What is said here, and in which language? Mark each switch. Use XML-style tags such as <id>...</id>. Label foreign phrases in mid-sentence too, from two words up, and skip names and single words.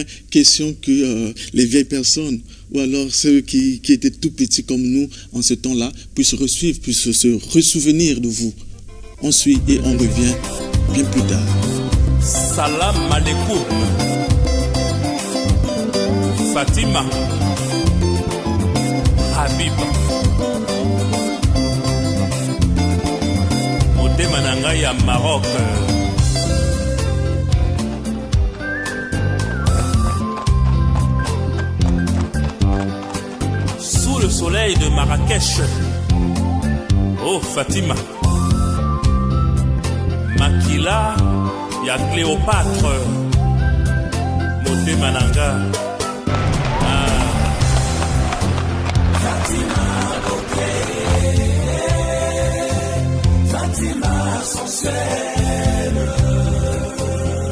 <fr>Question que les vieilles personnes ou alors ceux qui étaient tout petits comme nous en ce temps-là puissent resuivre, puissent se ressouvenir de vous. On suit et on revient bien plus tard.</fr> <ar>Salam alaikum. Fatima. Habib.</ar> <ln>Mananga ya Maroc.</ln> <fr>Sous le soleil de Marrakech. Oh Fatima.</fr> <ln>Makila ya Cléopâtre. Moté Mananga.</ln> <fr>Fatima, Fatima sensuelle,</fr>